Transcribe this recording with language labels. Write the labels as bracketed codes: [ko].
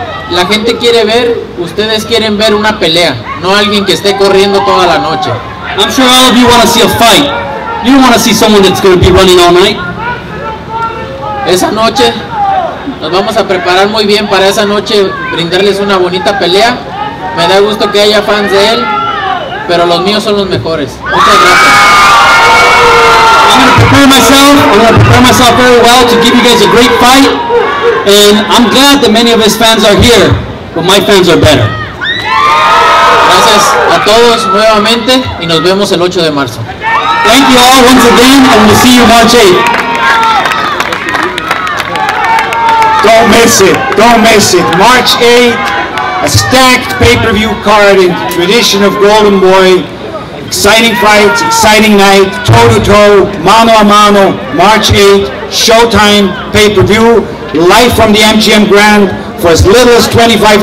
[es] La gente quiere ver, ustedes quieren ver una pelea, no alguien que esté corriendo toda la noche. [en] I'm sure all of you want to see a fight. You don't want to see someone that's going to be running all night. [es] Esa noche nos vamos a preparar muy bien para esa noche, brindarles una bonita pelea. Me da gusto que haya fans de él, pero los míos son los mejores. Muchas gracias. [en] I'm going to prepare myself very well to give you guys a great fight, and I'm glad that many of his fans are here, but my fans are better. [es] Gracias a todos nuevamente y nos vemos el 8 de marzo. [en] Thank you all once again, and we'll see you March 8th. Don't miss it, don't miss it. March 8th, a stacked pay-per-view card in the tradition of Golden Boy. Exciting fights, exciting night, toe-to-toe, mano-a-mano, March 8th, Showtime, pay-per-view, live from the MGM Grand for as little as $25.